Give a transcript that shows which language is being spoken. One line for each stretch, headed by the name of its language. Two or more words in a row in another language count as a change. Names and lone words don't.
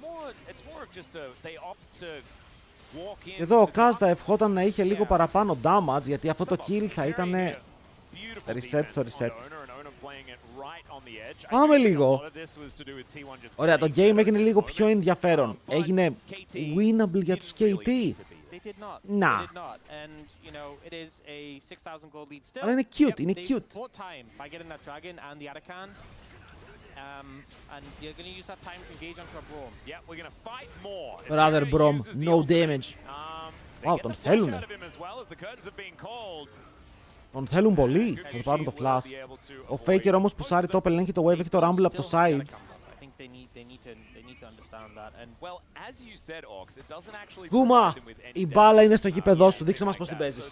Greek: Εδώ ο Kaz θα ευχόταν να είχε λίγο παραπάνω damage, γιατί αυτό το kill θα ήταν reset στο reset. Πάμε λίγο. Ωραία, το game έγινε λίγο πιο ενδιαφέρον. Έγινε winnable για τους KT. Να. Αλλά είναι cute, είναι cute.
English: Rather Brom, no damage.
Greek: Wow, τον θέλουνε. Τον θέλουν πολύ, θα το πάρουν το flash. Ο Faker όμως που σάρει top ελέγχει το wave, έχει το rumble από το side. Γκούμα, η μπάλα είναι στο γήπεδό σου, δείξε μας πώς την παίζεις.